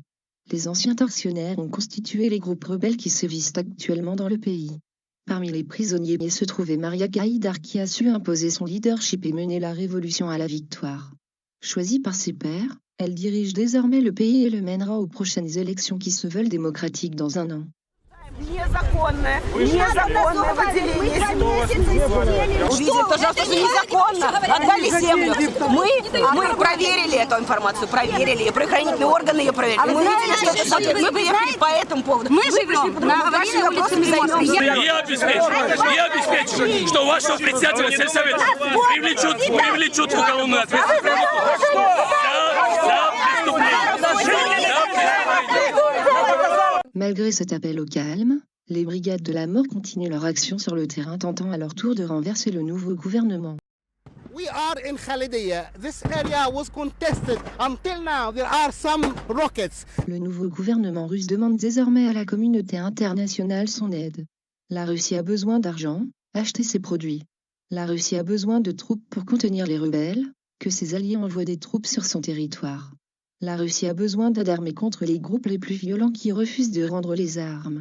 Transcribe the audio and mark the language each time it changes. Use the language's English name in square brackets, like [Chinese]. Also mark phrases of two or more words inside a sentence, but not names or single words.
[French] Les anciens tortionnaires ont constitué les groupes rebelles qui sévissent actuellement dans le pays. Parmi les prisonniers se trouvait Maria Gaïdar qui a su imposer son leadership et mener la révolution à la victoire. Choisie par ses pairs, elle dirige désormais le pays et le mènera aux prochaines élections qui se veulent démocratiques dans un an. [Russian] Незаконное выделение земли. Увидели, пожалуйста, что незаконно. Отдали землю. Мы проверили эту информацию, проверили. И правоохранительные органы ее проверили. Мы видели, что это соответствует. Мы приехали по этому поводу. Мы живем на ваши вопросы Я обеспечу, что вашего председателя сельсовета привлечут в уголовную ответственность за преступление. [French] Malgré cet appel au calme, les brigades de la mort continuent leur action sur le terrain tentant à leur tour de renverser le nouveau gouvernement. [English] We are in Khalidiyya. This area was contested. Until now, there are some rockets. [French] Le nouveau gouvernement russe demande désormais à la communauté internationale son aide. La Russie a besoin d'argent, acheter ses produits. La Russie a besoin de troupes pour contenir les rebelles, que ses alliés envoient des troupes sur son territoire. La Russie a besoin d'aide armée contre les groupes les plus violents qui refusent de rendre les armes.